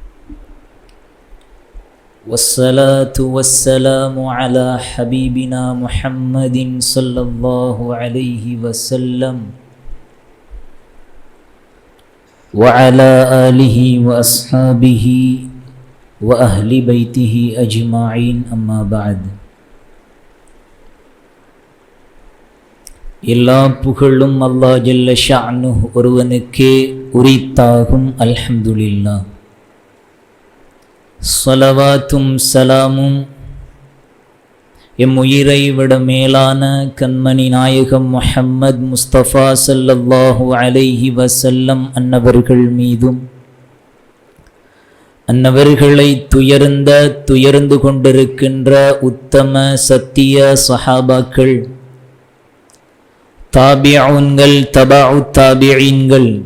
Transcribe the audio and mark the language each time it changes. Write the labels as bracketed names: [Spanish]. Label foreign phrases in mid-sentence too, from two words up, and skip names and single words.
[Arabic] والصلاة والسلام على حبيبنا محمد صلى الله عليه وسلم وعلى آله وأصحابه وأهل بيته أجمعين أما بعد. [Tamil] எல்லா புகழும் [Arabic] الله جل شأنه [Tamil] ஒருவனுக்கே உரித்தாகும். அல்ஹம்துலில்லாஹ். ஸலவாத்தும் சலாமும் எம் உயிரை விட மேலான கண்மணி நாயகம் முஹம்மது முஸ்தபா [Arabic] صلى الله عليه وسلم [Tamil] அன்னவர்கள் மீதும், அன்னவர்களை துயர்ந்து கொண்டிருக்கின்ற உத்தம சத்திய சஹாபாக்கள், தாபிஊன்கள், தபஉ தாபிஈன்கள்,